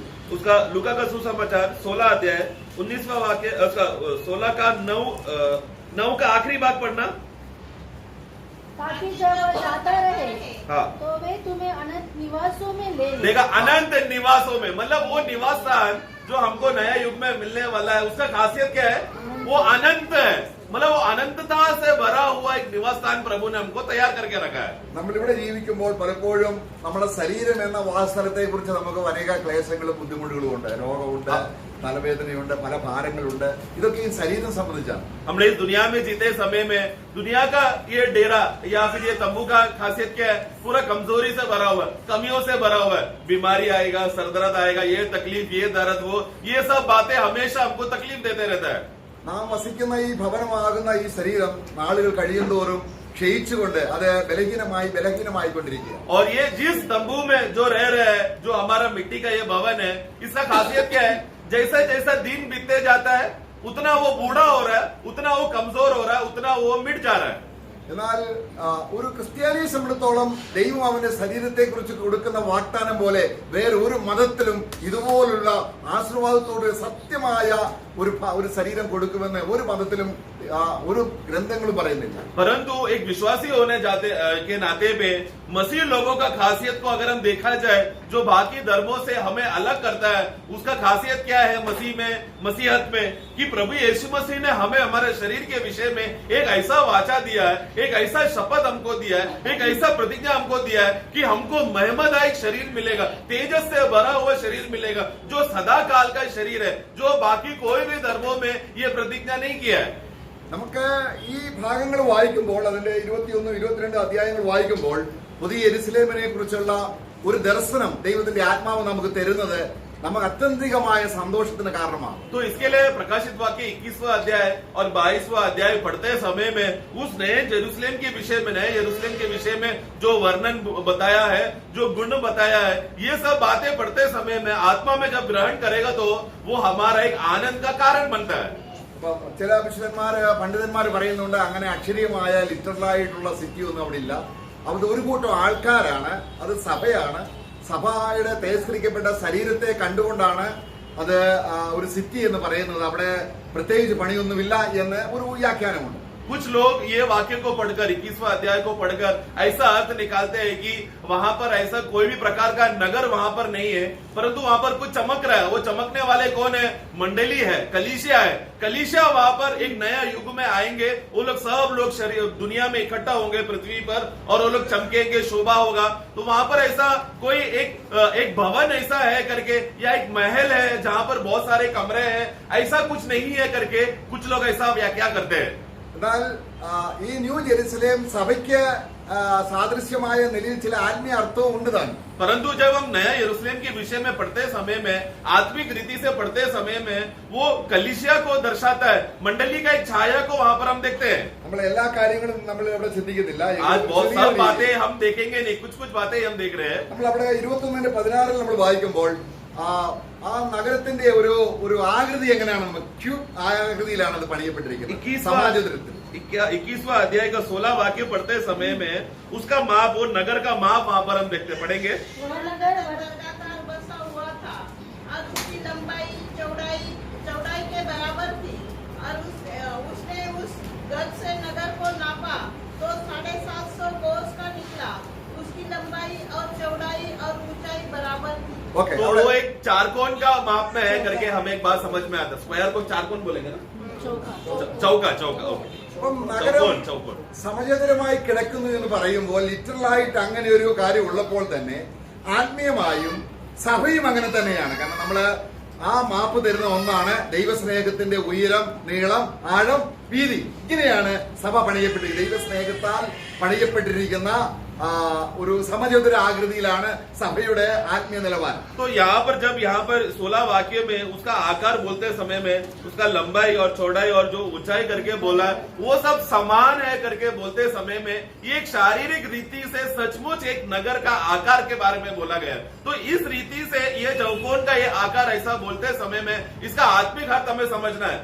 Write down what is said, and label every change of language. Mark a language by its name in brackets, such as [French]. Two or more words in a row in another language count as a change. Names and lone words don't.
[Hindi] उसका लूका का सुसमाचार 16 अध्याय 19वां वाक्य, 16 का 9 का आखिरी भाग पढ़ना, ताकि जब वह जाता रहे हाँ, तो वे तुम्हें अनंत निवासों में ले लें। देखा, अनंत निवासों में, मतलब वो निवास स्थान जो हमको नया युग में मिलने वाला है उसका खासियत क्या है, वो अनंत है, मतलब वो अनंतता से भरा हुआ एक निवास स्थान प्रभु ने हमको तैयार करके रखा है। [Malayalam] നമ്മളിവിടെ ജീവിക്കുമ്പോൾ പലപ്പോഴും നമ്മുടെ ശരീരം എന്ന വാസസ്ഥലത്തെ കുറിച്ച് നമുക്ക് അനേക ക്ലേശങ്ങളും ബുദ്ധിമുട്ടുകളും ഉണ്ട്, രോഗമുണ്ട്, തലവേദനയുണ്ട്, പല ഭാരങ്ങളുണ്ട്, ഇതൊക്കെ ഈ ശരീരം സംബന്ധിച്ചാണ്। [Hindi] हम इस दुनिया में जीते समय में दुनिया का ये डेरा या फिर ये तंबू का खासियत क्या है, पूरा कमजोरी से भरा हुआ है, कमियों से भरा हुआ है, बीमारी आएगा, सरदर्द आएगा, ये तकलीफ, ये दर्द, वो ये सब बातें हमेशा हमको तकलीफ देते रहता है। [Malayalam] നാം വസിക്കുന്ന ഈ ഭവനമാകുന്ന ഈ ശരീരം നാളുകൾ കഴിയുന്തോറും ക്ഷയിച്ചുകൊണ്ട് അത് ബലഹീനമായിക്കൊണ്ടിരിക്കുക। [Hindi] और ये जिस तंबू में जो रह रहे हैं, जो हमारा मिट्टी का ये भवन है, इसका खासियत क्या है, जैसा जैसा दिन बीतते जाता है उतना वो बूढ़ा हो रहा है, उतना वो कमजोर हो रहा है, उतना वो मिट जा रहा है। [Malayalam] എന്നാൽ ഒരു ക്രിസ്ത്യാനിയെ സംബന്ധിച്ചിടത്തോളം ദൈവം അവന്റെ ശരീരത്തെ കുറിച്ച് കൊടുക്കുന്ന വാഗ്ദാനം പോലെ വേറെ ഒരു മതത്തിലും ഇതുപോലുള്ള ആശീർവാദത്തോട് സത്യമായ ഒരു ശരീരം കൊടുക്കുമെന്ന് ഒരു മതത്തിലും ഒരു ഗ്രന്ഥങ്ങളും പറയുന്നില്ല। [Hindi] परंतु एक विश्वासी होने के नाते पे मसीह लोगों का खासियत को अगर हम देखा जाए, जो बाकी धर्मों से हमें अलग करता है, उसका खासियत क्या है मसीह में, मसीहत में, कि प्रभु यीशु मसीह ने हमें हमारे शरीर के विषय में एक ऐसा वाचा दिया है, एक ऐसा शपथ हमको दिया है, एक ऐसा प्रतिज्ञा हमको दिया है कि हमको महिमादायक शरीर मिलेगा, तेजस से भरा हुआ शरीर मिलेगा, जो सदा काल का शरीर है, जो बाकी कोई भी धर्मों में ये प्रतिज्ञा नहीं किया है। [Malayalam] നമുക്ക് ഈ ഭാഗങ്ങൾ വായിക്കുമ്പോൾ അതിന്റെ 21, 22 അധ്യായങ്ങൾ വായിക്കുമ്പോൾ പുതിയ യെരൂശലേമിനെ കുറിച്ചുള്ള ഒരു ദർശനം ദൈവത്തിന്റെ ആത്മാവ് നമുക്ക് തരുന്നത് നമുക്ക് അത്യന്തികമായ സന്തോഷത്തിന് കാരണമാണ്। [Hindi] तो इसके लिए प्रकाशित वाक्य 21वां अध्याय और 22वां अध्याय पढ़ते समय में उस नए जेरूसलेम के विषय में, नए यरूशलेम के विषय में जो वर्णन बताया है, जो गुण बताया है, ये सब बातें पढ़ते समय में आत्मा में जब ग्रहण करेगा तो वो हमारा एक आनंद का कारण बनता है। [Malayalam] ചില പണ്ഡിതന്മാര് പറയുന്നുണ്ട് അങ്ങനെ അക്ഷരീയമായ ലിറ്ററലായിട്ടുള്ള സിറ്റി ഒന്നും അവിടെ ഇല്ല, അവിടെ ഒരു കൂട്ടം ആൾക്കാരാണ്, അത് സഭയാണ്, സഭയുടെ തേജസ്കരിക്കപ്പെട്ട ശരീരത്തെ കണ്ടുകൊണ്ടാണ് അത് ഒരു സിറ്റി എന്ന് പറയുന്നത്, അവിടെ പ്രത്യേകിച്ച് പണിയൊന്നുമില്ല എന്ന് ഒരു വ്യാഖ്യാനമുണ്ട്। [Hindi] कुछ लोग ये वाक्य को पढ़कर 21वां अध्याय को पढ़कर ऐसा अर्थ निकालते हैं कि वहां पर ऐसा कोई भी प्रकार का नगर वहां पर नहीं है, परंतु वहां पर कुछ चमक रहा है। वो चमकने वाले कौन है? मंडली है, कलीसिया है। कलीसिया वहां पर एक नया युग में आएंगे, वो लोग सब लोग दुनिया में इकट्ठा होंगे पृथ्वी पर और वो लोग चमकेंगे, शोभा होगा। तो वहां पर ऐसा कोई एक भवन ऐसा है करके या एक महल है जहां पर बहुत सारे कमरे हैं, ऐसा कुछ नहीं है करके कुछ लोग ऐसा व्याख्या करते हैं। [Malayalam] എന്നാൽ ഈ ന്യൂ ജെറുസലേം സഭയ്ക്ക് സാദൃശ്യമായ നിലയിൽ ചില ആത്മീയ അർത്ഥവും ഉണ്ട് താൻ. [Hindi] परंतु जब हम नया यरूशलेम के विषय में पढ़ते समय में आत्मिक रीति से पढ़ते समय में वो कलीसिया को दर्शाता है, मंडली का एक छाया को वहां पर हम देखते हैं. [Malayalam] നമ്മൾ എല്ലാ കാര്യങ്ങളും നമ്മൾ ഇവിടെ ചിന്തിക്കുന്നില്ല. [Hindi] आज बहुत सब बातें हम देखेंगे नहीं, कुछ कुछ बातें हम देख रहे हैं. [Malayalam] നമ്മൾ അവിടെ 21:16 നമ്മൾ വായിക്കുമ്പോൾ ആ നഗരത്തിന്റെ ഒരു ആകൃതി എങ്ങനെയാണ്? ക്യൂബ് ആകൃതിയിലാണ് അത് പണിയപ്പെട്ടിരിക്കുന്നത്. സമാജത്തിൽ [Hindi] 21वां अध्याय का 16 वाक्य पढ़ते समय में उसका माप, वो नगर का माप वहां पर हम देखते पढ़ेंगे. वह नगर वर्गाकार बसा हुआ था और उसकी लंबाई चौड़ाई के बराबर थी और उसने उस गज से नगर को नापा तो 750 कोस का निकला. उसकी लंबाई और चौड़ाई और ऊंचाई बराबर थी. [Malayalam] ഓക്കെ, [Hindi] तो वो एक चारकोन का माप में है करके हमें एक बात समझ में आता. स्क्वायर को चारकोन बोलेंगे ना, चौका. ओके, [Malayalam] അപ്പം നഗരം [Hindi] चौकोन. [Malayalam] സമചതുരമായി കിടക്കുന്നു എന്ന് പറയുമ്പോൾ ലിറ്ററലായിട്ട് അങ്ങനെ ഒരു കാര്യം ഉള്ളപ്പോൾ തന്നെ ആത്മീയമായും സഭയും അങ്ങനെ തന്നെയാണ്. കാരണം നമ്മള് ആ മാപ്പ് തരുന്ന ഒന്നാണ് ദൈവസ്നേഹത്തിന്റെ ഉയരം, നീളം, ആഴം, വീതി. ഇങ്ങനെയാണ് സഭ പണിയപ്പെട്ടിരിക്കുന്നത്. ദൈവസ്നേഹത്താൽ പണിയപ്പെട്ടിരിക്കുന്ന ഒരു സമചതുര ആകൃതിയിലാണ് സഭയുടെ ആത്മീയ നിലവാരം. [Hindi] तो यहाँ पर जब यहाँ पर 16 वाक्य में उसका आकार बोलते समय में उसका लंबाई और चौड़ाई और जो ऊंचाई करके बोला वो सब समान है करके बोलते समय में ये एक शारीरिक रीति से सचमुच एक नगर का आकार के बारे में बोला गया. तो इस रीति से ये चौकोन का ये आकार ऐसा बोलते समय में इसका आत्मिक अर्थ हमें समझना है.